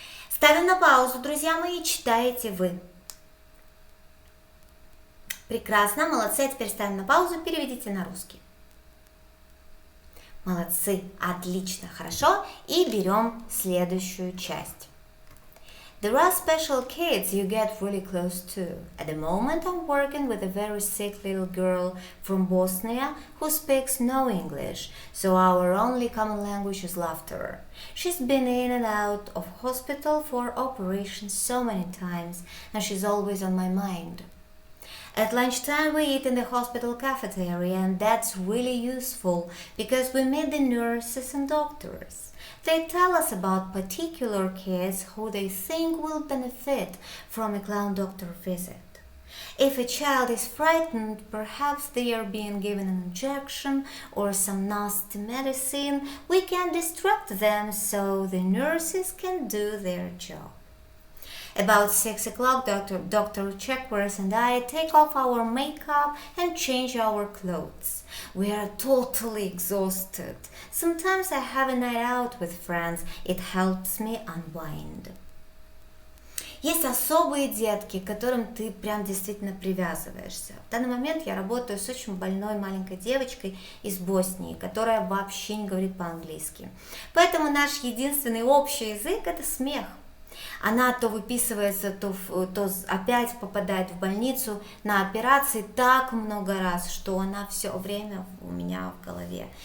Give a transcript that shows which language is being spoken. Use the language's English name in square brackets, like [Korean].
[Russian] Ставим на паузу, друзья мои, читаете вы. Прекрасно, молодцы, а теперь ставим на паузу, переведите на русский. Молодцы, отлично, хорошо. И берем следующую часть. [English] There are special kids you get really close to. At the moment I'm working with a very sick little girl from Bosnia who speaks no English, so our only common language is laughter. She's been in and out of hospital for operations so many times, and she's always on my mind. At lunchtime we eat in the hospital cafeteria, and that's really useful because we meet the nurses and doctors. They tell us about particular kids who they think will benefit from a clown doctor visit. If a child is frightened, perhaps they are being given an injection or some nasty medicine, we can distract them so the nurses can do their job. About 6 o'clock, Dr. Checkworth and I take off our makeup and change our clothes. We are totally exhausted. Sometimes I have a night out with friends. It helps me unwind. [Russian] Есть особые детки, к которым ты прям действительно привязываешься. В данный момент я работаю с очень больной маленькой девочкой из Боснии, которая вообще не говорит по-английски. Поэтому наш единственный общий язык – это смех. Она то выписывается, то опять попадает в больницу на операции так много раз, что она все время у меня в голове.